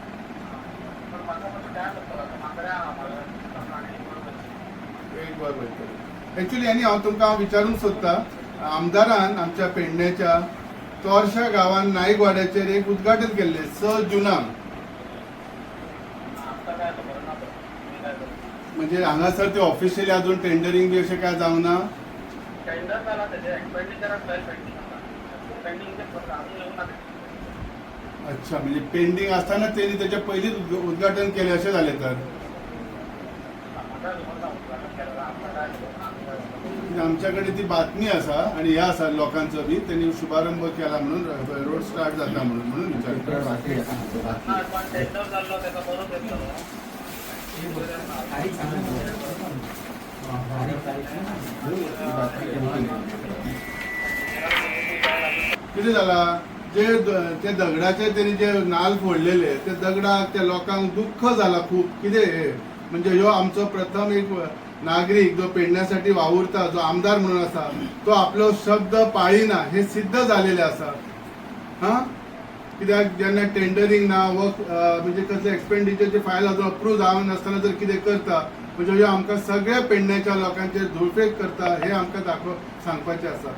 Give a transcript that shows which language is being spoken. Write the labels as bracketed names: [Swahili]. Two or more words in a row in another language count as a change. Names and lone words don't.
[Konkani] एक वर वयतलो एक्चुली आनी हांव तुमकां विचारूंक सोदता आमदारान आमच्या पेडण्याच्या चोरशा गांवांत नाईक वाड्याचेर एक उद्घाटन केल्लें 6 जुनाक. म्हणजे हांगासर ते ऑफिशियली अजून टेंडरिंग बी अशें काय जावंक ना? [Marathi] अच्छा म्हणजे पेंडिंग असताना त्यांनी त्याच्या पहिलीच उद्घाटन केले असे झाले तर? [Konkani] आमच्याकडे ती बातमी असा आणि ह्या असा लोकांचं बी त्यांनी शुभारंभ केला म्हणून [English] road start [Konkani] जाता म्हणून विचारतो. किती झाला जे ते दगडाचे त्यांनी जे नाल फोडलेले ते दगडाक त्या लोकांक दुःख झाला खूप. कितें म्हणजे ह्यो आमचो प्रथम एक नागरिक जो पेडण्यासाठी वावुरता जो आमदार म्हणून असा तो आपलो शब्द पाळिना हे सिद्ध झालेले असा. हा कित्याक जेन्ना टेंडरिंग ना व म्हणजे कसले एक्सपेंडिचरची फायल अजून अप्रूव्ह जावन नासतना जर कितें करता म्हणजे ह्यो आमकां सगळ्या पेडण्याच्या लोकांचेर धुळफेक करता हे आमकां सांगपाचें आसा.